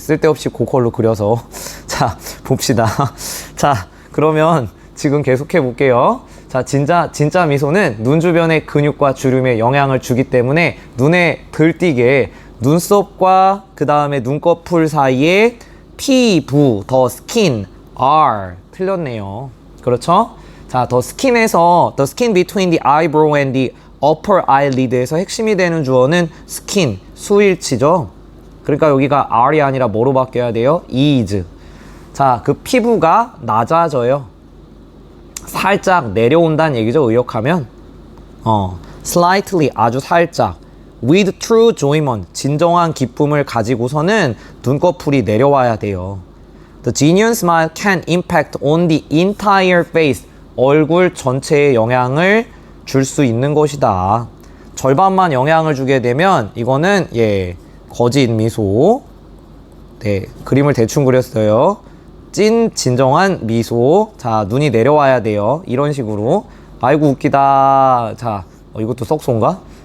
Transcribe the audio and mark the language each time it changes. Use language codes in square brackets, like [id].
[ko] 쓸데없이 고컬로 그려서. 자, 봅시다. 자, 그러면 지금 계속해 볼게요. 자, 진짜 미소는 눈 주변의 근육과 주름에 영향을 주기 때문에 눈에 들띄게 눈썹과 그 다음에 눈꺼풀 사이에 피부, [en] the skin, are [ko] 틀렸네요. 그렇죠? [en] 자, the skin between the eyebrow and the upper eyelid [ko] 에서 핵심이 되는 주어는 skin, 수일치죠. 그러니까 여기가 are이 아니라 뭐로 바뀌어야 돼요? is. 자, 그 피부가 낮아져요. 살짝 내려온다는 얘기죠. 의역하면 slightly 아주 살짝 [en] with true enjoyment [ko] 진정한 기쁨을 가지고서는 눈꺼풀이 내려와야 돼요. [en] The genuine smile can impact on the entire face [ko] 얼굴 전체에 영향을 줄 수 있는 것이다. 절반만 영향을 주게 되면 이거는 예 거짓 미소. 네 그림을 대충 그렸어요. 진정한 미소. 자, 눈이 내려와야 돼요. 이런 식으로. 아이고, 웃기다. 자, 이것도 썩소인가?